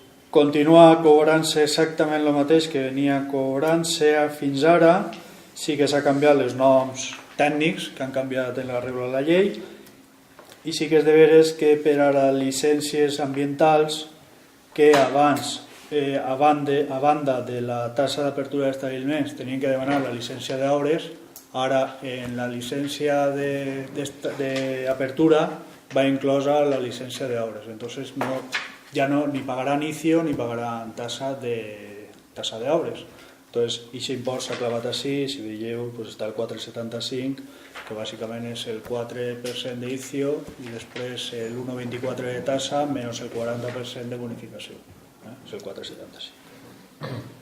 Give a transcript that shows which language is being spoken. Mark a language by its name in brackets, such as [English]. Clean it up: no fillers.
[Catalan] Continua cobrant-se exactament el mateix que venia cobrant-se fins ara, sí que s'ha canviat els noms tècnics que han canviat en la regla de la llei, i sí que és de veres que per a les llicències ambientals que abans, a banda de la tassa d'apertura d'establiments, tenien que demanar la llicència d'obres, ara en la llicència d'apertura va inclosa la llicència d'obres. [Spanish] Entonces ya no ni pagarán inicio ni pagarán tasa de obres. [Catalan] Entonces, aquest impost s'ha clavat així, si veieu, pues està el 4,75, que bàsicament és el 4% d'inicio i després l'1,24 de tassa menys el 40% de bonificació. És el 4,75.